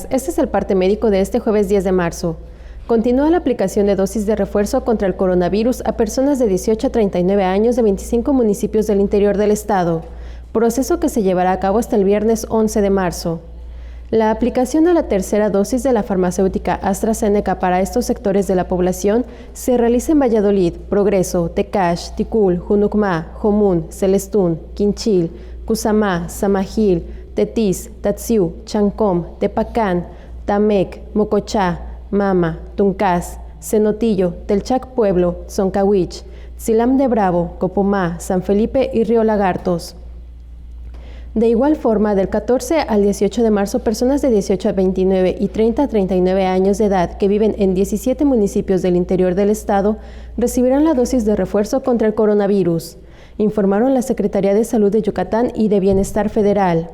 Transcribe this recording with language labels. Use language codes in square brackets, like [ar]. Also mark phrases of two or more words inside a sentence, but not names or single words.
[es] Este es el parte médico de este jueves 10 de marzo. Continúa la aplicación de dosis de refuerzo contra el coronavirus a personas de 18 a 39 años de 25 municipios del interior del estado, proceso que se llevará a cabo hasta el viernes 11 de marzo. La aplicación de la tercera dosis de la farmacéutica AstraZeneca para estos sectores de la población se realiza en Valladolid, Progreso, Tecash, Ticul, Junucmá, Jomún, Celestún, Quinchil, Cusamá, Samajil, Tetis, Tatsiu, Chancom, Tepacán, Tamec, Mocochá, Mama, Tuncás, Cenotillo, Telchac Pueblo, Zoncahuich, Tzilam de Bravo, Copomá, San Felipe y Río Lagartos. De igual forma, del 14 al 18 de marzo, personas de 18 a 29 y 30 a 39 años de edad que viven en 17 municipios del interior del estado recibirán la dosis de refuerzo contra el coronavirus, informaron la Secretaría de Salud de Yucatán y de Bienestar Federal.